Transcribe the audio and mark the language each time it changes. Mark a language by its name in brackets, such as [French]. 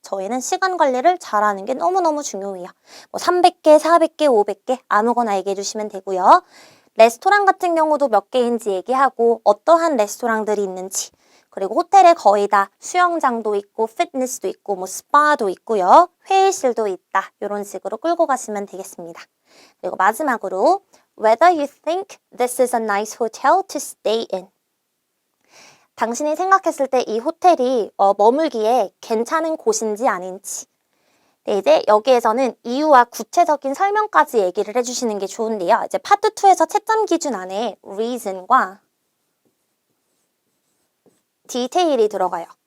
[Korean] 저희는 시간 관리를 잘하는 게 너무너무 중요해요. 뭐 300개, 400개, 500개 아무거나 얘기해 주시면 되고요. 레스토랑 같은 경우도 몇 개인지 얘기하고 어떠한 레스토랑들이 있는지, 그리고 호텔에 거의 다 수영장도 있고 피트니스도 있고 뭐 스파도 있고요. 회의실도 있다. 이런 식으로 끌고 가시면 되겠습니다. 그리고 마지막으로 [English] Whether you think this is a nice hotel to stay in. [Korean] 당신이 생각했을 때 이 호텔이 머물기에 괜찮은 곳인지 아닌지. 네, 이제 여기에서는 이유와 구체적인 설명까지 얘기를 해주시는 게 좋은데요. 이제 파트 2에서 채점 기준 안에 reason과 디테일이 들어가요.